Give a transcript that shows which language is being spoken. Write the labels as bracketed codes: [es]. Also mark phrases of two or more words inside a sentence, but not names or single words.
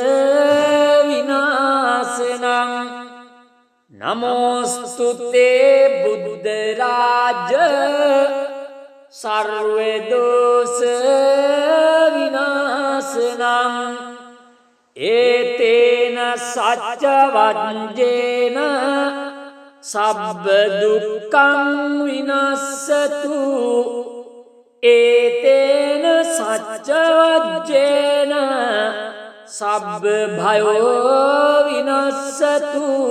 [sa] විනාශනං නමෝස්තුතේ බුද්ධ රාජ සර්ව දෝෂ විනාශනං [pi] ඒතේන සච්ච වජ්ජේන සබ්බ දුක්ඛං විනස්සතු ඒතේන සච්ච වජ්ජේන සබ්බ භයෝ විනස්සතු